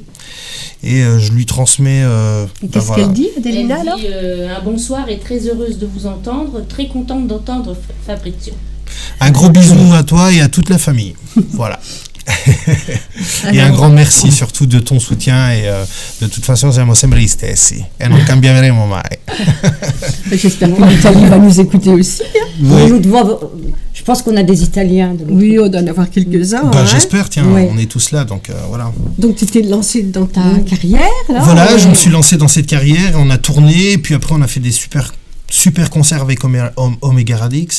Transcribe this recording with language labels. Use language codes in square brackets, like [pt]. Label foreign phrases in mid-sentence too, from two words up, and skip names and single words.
[fr] Et je lui transmets... Qu'est-ce qu'elle dit, Adelina, alors ? Un bonsoir et très heureuse de vous entendre. Très contente d'entendre Fabrizio. Un gros bisou à toi et à toute la famille. Voilà. Et un grand merci surtout de ton soutien et de toute façon [it] siamo sempre gli stessi e non cambieremo mai. [fr] J'espère que l'Italie va nous écouter aussi. Oui. Je pense qu'on a des Italiens. Oui, on doit en avoir quelques-uns. J'espère, tiens, on est tous là, donc voilà. Donc tu t'es lancé dans ta carrière là, Voilà, je me suis lancé dans cette carrière, on a tourné, et puis après on a fait des super concert avec Omega Radix.